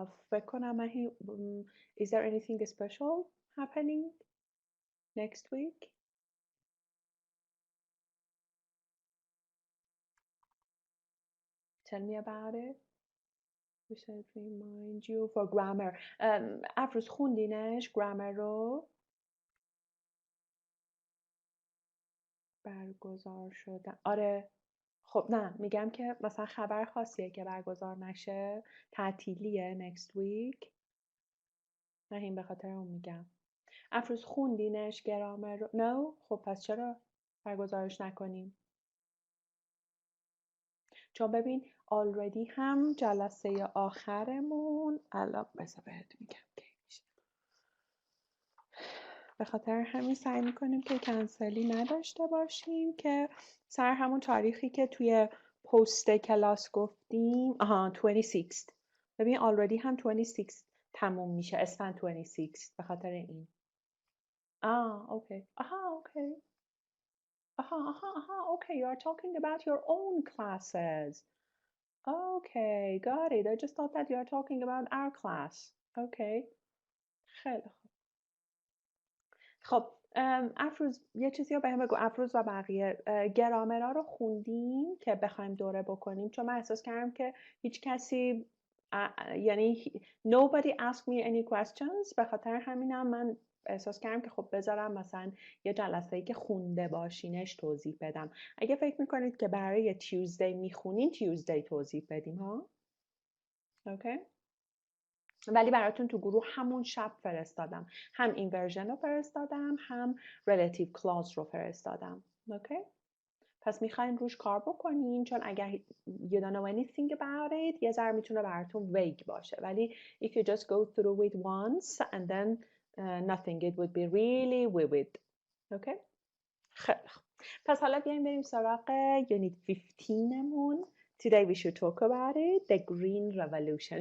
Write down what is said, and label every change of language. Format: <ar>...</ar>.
<fa>فکر کنم</fa> <en>is there anything special happening next week? Tell me about it. We should remind you for grammar.</en> <fa>افروز خوندینش grammar رو؟ برگزار شدن. آره. خب نه میگم که مثلا خبر خاصیه که برگزار نشه، تعطیلیه</fa> <en>next week.</en> <fa>نه این به خاطر اون میگم. افروز خوندینش گرامر رو؟ نه؟ خب پس چرا برگزارش نکنیم؟ چون ببین already هم جلسه آخرمون الان بذار بهت میگم که میشه. به خاطر همین سعی میکنیم که کنسلی نداشته باشیم که سر همون تاریخی که توی پست کلاس گفتیم. 26. ببین already هم 26 تموم میشه، اسفند 26 به خاطر این.</fa> <en>Okay. Okay. Okay, you are talking about your own classes. Okay, got it. I just thought that you are talking about our class.</en> <fa>Okay. خیلی خوب. خب افروز یه چیزی رو بهم بگو. افروز و بقیه گرامرها رو خوندیم که بخوایم دوره بکنیم؟ چون من احساس کردم که هیچ کسی یعنی</fa> <en>nobody asked me any questions.</en> <fa>به خاطر همینم من احساس کردم که خب بذارم مثلا یه جلسه‌ای که خونده باشینش توضیح بدم. اگه فکر میکنید که برای تیوزدی میخونین تیوزدی توضیح بدیم ها. اوکی. ولی براتون تو گروه همون شب فرستادم. هم این ورژن رو فرستادم، هم relative clause رو فرستادم. اوکی. پس میخواین روش کار بکنین، چون اگر</fa> <en>you don't know anything about it</en> <fa>یه ذره میتونه براتون vague باشه. ولی</fa> <en>if you just go through it once and then nothing, it would be really vivid.</en> <fa>اوکی. خیلی خوب. پس حالا بیایم بریم سراغ unit 15 مون.</fa> <en>Today we should talk about it, the green revolution.</en>